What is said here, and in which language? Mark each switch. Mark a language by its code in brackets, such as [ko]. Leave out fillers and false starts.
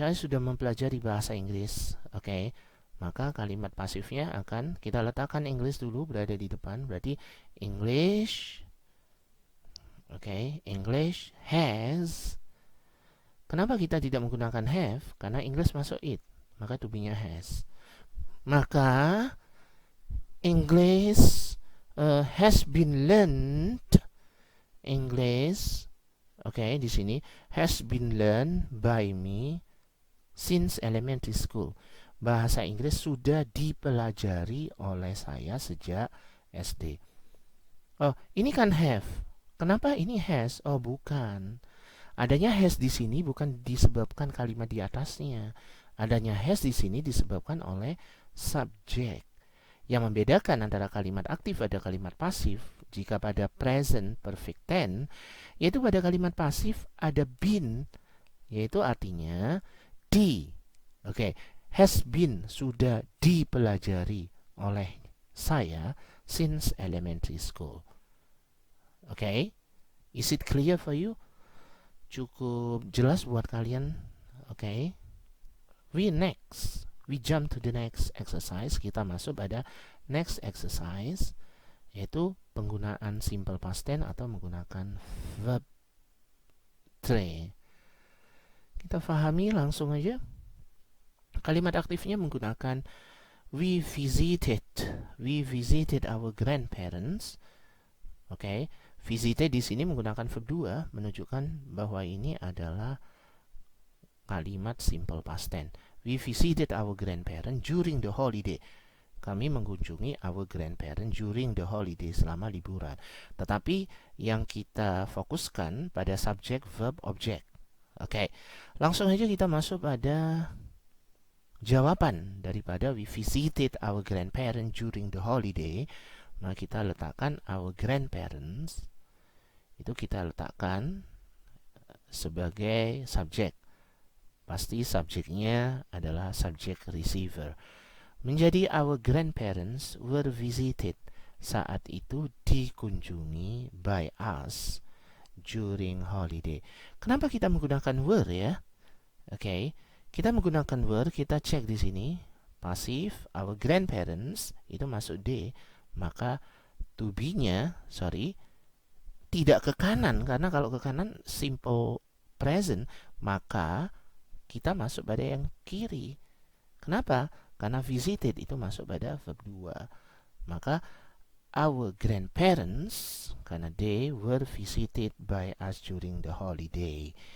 [id] Saya sudah mempelajari bahasa Inggris. Maka kalimat pasifnya akan kita letakkan English dulu berada di depan. Berarti English. English has. Kenapa kita tidak menggunakan have? Karena [en] English [id] masuk [en] it. [id] Maka [en] to be-nya has. Maka English has been learned. English, [id] di sini [en] has been learned by me since elementary school. [id] Bahasa Inggris sudah dipelajari oleh saya sejak SD. Ini kan have. Kenapa ini has? Bukan. Adanya has di sini bukan disebabkan kalimat di atasnya. Adanya has di sini disebabkan oleh subjek. Yang membedakan antara kalimat aktif dan kalimat pasif, jika pada present perfect tense, yaitu pada kalimat pasif ada been, yaitu artinya di. [en] Has been [id] sudah dipelajari oleh saya [en] since elementary school. Is it clear for you? [id] Cukup jelas buat kalian? [en] We jump to the next exercise. [id] Kita masuk pada next exercise, yaitu penggunaan simple past tense atau menggunakan verb 3. Kita fahami langsung aja. Kalimat aktifnya menggunakan [en] we visited our grandparents. [id] Visited di sini menggunakan verb 2 menunjukkan bahwa ini adalah kalimat simple past tense. [en] We visited our grandparents during the holiday. [id] Kami mengunjungi [en] our grandparents during the holiday, [id] selama liburan. Tetapi yang kita fokuskan pada subjek, verb, object. Langsung aja kita masuk pada jawaban daripada [en] we visited our grandparents during the holiday. [id] Nah, kita letakkan our grandparents, itu kita letakkan sebagai subjek. Pasti subjeknya adalah subjek receiver. Menjadi [en] our grandparents were visited, [id] saat itu dikunjungi [en] by us during holiday. [id] Kenapa kita menggunakan were ya? Kita menggunakan were, kita cek di sini pasif, our grandparents itu masuk D, maka to be-nya, tidak ke kanan, karena kalau ke kanan simple present, maka kita masuk pada yang kiri. Kenapa? Karena visited itu masuk pada verb 2. Maka [en] our grandparents, [id] karena [en] they were visited by us during the holiday.